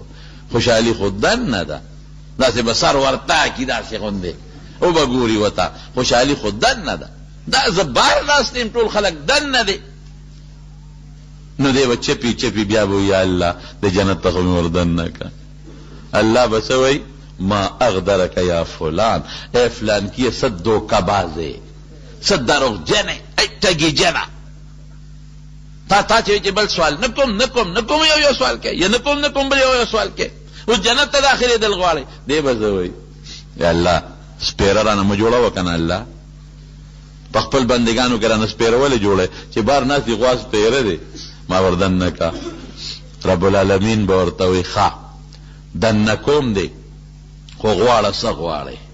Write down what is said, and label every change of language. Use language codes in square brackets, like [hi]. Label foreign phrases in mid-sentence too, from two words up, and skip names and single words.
[ps] خوشحالي خو دننه ده داسې به سر ورته کړي داسې غوندې او به ګوري ورته خوشحالي خو دننه ده دا زه بار ناست یم ټول خلک دننه دی نو دی به چپی بیا به [ar] یا الله [ps] د جنت ته خو مې وردننه که الله به څه وایي ما اغدرک یا فلان ای فلان کیه څه دوکه بازې څه دروغجنې ای ټګي جنه تا چې بل سوال نه کوم یو سوال کې یا نه کوم بل یو سوال کې اوس جنت ته داخلېدل غواړئ دی به څه وایي [ar] یا الله [ps] سپېره رانه مه جوړوه که نه الله په خپل بندګانو کې رانه سپېره ولې جوړی چې بار ناست دي غوا سپېره دی ما وردننه که [ar] رب العالمین [ps] به ورته وایي ښه دننه کوم دی خو غواړه څه غواړې